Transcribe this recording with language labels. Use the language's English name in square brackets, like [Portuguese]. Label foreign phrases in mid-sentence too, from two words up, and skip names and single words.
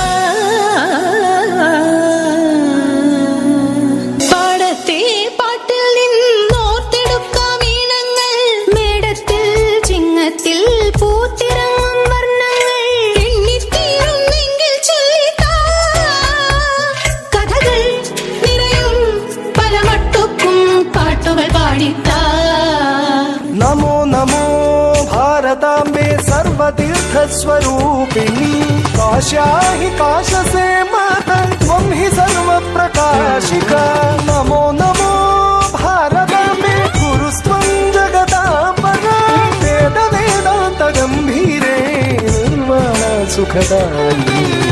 [Malayalam] പാടത്തെ പാട്ടിൽ നിന്നോർത്തെടുക്കാം ഈണങ്ങൾ മേടത്തിൽ ചിങ്ങത്തിൽ പൂത്തിറങ്ങും വർണ്ണങ്ങൾ എണ്ണിത്തീരുന്നെങ്കിൽ ചൊല്ലിത്താ കഥകൾ നിറയും പല മട്ടുക്കും പാട്ടുകൾ പാടിത്താ। [Sanskrit] नमो नमो भारतांबे सर्वतीर्थ स्वरूपिणी काश्या हि काश से माता त्वं हि सर्व प्रकाशिका। नमो नमो भारतांबे गुरुस्त्वं जगदांबरा वेद वेदांत गंभीरे निर्वाण सुखदायिनी।